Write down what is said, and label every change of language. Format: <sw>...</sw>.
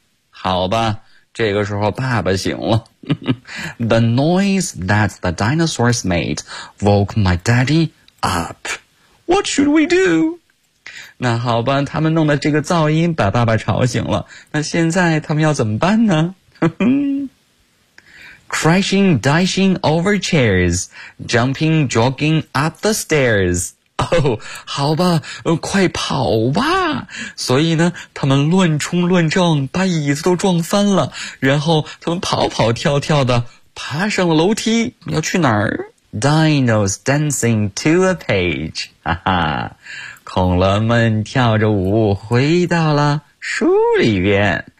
<zh>好吧，这个时候爸爸醒了。</zh> <en>The noise that the dinosaurs made woke my daddy up. What should we do?</en> <zh>那好吧，他们弄的这个噪音把爸爸吵醒了，那现在他们要怎么办呢？</zh> <en>Crashing, dashing over chairs, jumping, jogging up the stairs.</en> <zh>好吧，快跑吧。所以呢，他们乱冲乱撞，把椅子都撞翻了，然后他们跑跑跳跳的爬上了楼梯，要去哪儿？</zh> <en>Dinos dancing to a page.</en> <zh>哈哈，恐龙们跳着舞回到了书里边。</zh>